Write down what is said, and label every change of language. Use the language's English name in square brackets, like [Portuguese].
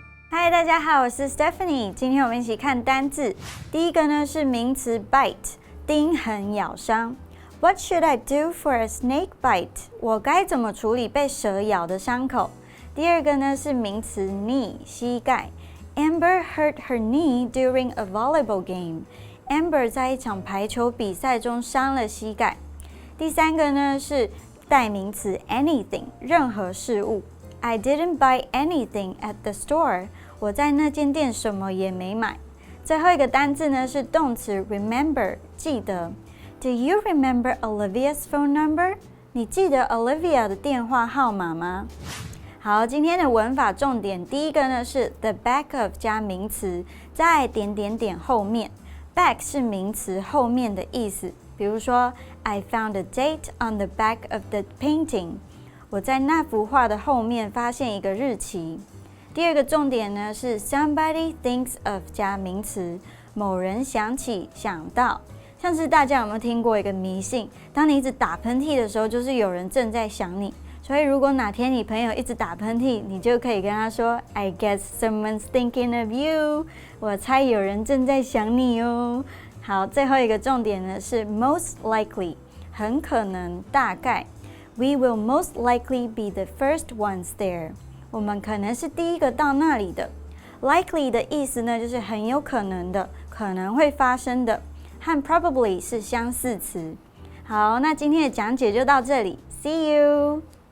[Chinese] Hi， 大家好，我是 Stephanie。今天我们一起看单字。第一个呢是名词 bite， 叮痕咬伤。 [English] What should I do for a snake bite？ [Chinese] 我该怎么处理被蛇咬的伤口？第二个呢是名词 knee， 膝盖。 [English] Amber hurt her knee during a volleyball game. [Chinese] Amber 在一场排球比赛中伤了膝盖。第三个呢是代名词 anything， 任何事物。 [English] I didn't buy anything at the store. [Chinese] 我在那间店什么也没买。最后一个单字呢是动词 remember， 记得。 [English] Do you remember Olivia's phone number？ [Chinese] 你记得 Olivia 的电话号码吗？好，今天的文法重点，第一个呢是 the back of 加名词，在点点点后面。 [English] back [Chinese] 是名词后面的意思，比如说 [English] I found a date on the back of the painting。 [Chinese] 我在那幅画的后面发现一个日期。第二个重点呢是 somebody thinks of 加名词，某人想起想到。像是大家有没有听过一个迷信，当你一直打喷嚏的时候，就是有人正在想你。所以如果哪天你朋友一直打喷嚏，你就可以跟他说 [English] I guess someone's thinking of you。 [Chinese] 我猜有人正在想你哦。好，最后一个重点呢是 most likely， 很可能，大概。 [English] We will most likely be the first ones there。 [Chinese] 我们可能是第一个到那里的。Likely 的意思呢，就是很有可能的，可能会发生的，和 probably 是相似词。好，那今天的讲解就到这里 ， [English] See you。